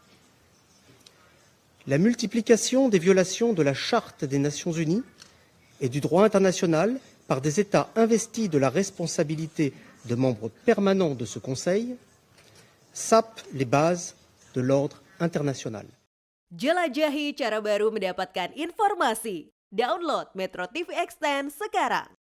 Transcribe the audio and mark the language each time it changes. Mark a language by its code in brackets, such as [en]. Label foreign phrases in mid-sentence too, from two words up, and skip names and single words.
[fr] La multiplication des violations de la Charte des Nations Unies et du droit international par des États investis de la responsabilité de membres permanents de ce Conseil sape les bases de l'ordre international. [id] Jelajahi cara baru mendapatkan informasi. Download MetroTV Extend sekarang.